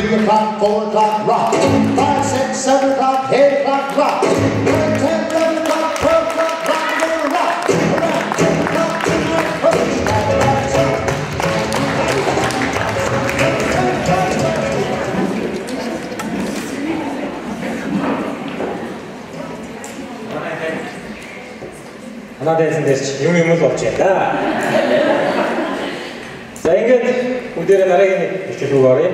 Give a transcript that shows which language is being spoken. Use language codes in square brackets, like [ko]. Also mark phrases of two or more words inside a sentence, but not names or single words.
[en] o'clock, 4 o'clock, rock. 5, 6, 7 o'clock, 8 o'clock, rock. 9, 10, 11 o'clock, 12 o'clock, rock, we're gonna rock. Around 10 o'clock tonight, push that right up. [mn] Манай дайсан дээр ч юм л болж байна да. За ингээд бүгдээрээ дараагийн нэг хичээл рүү оръё.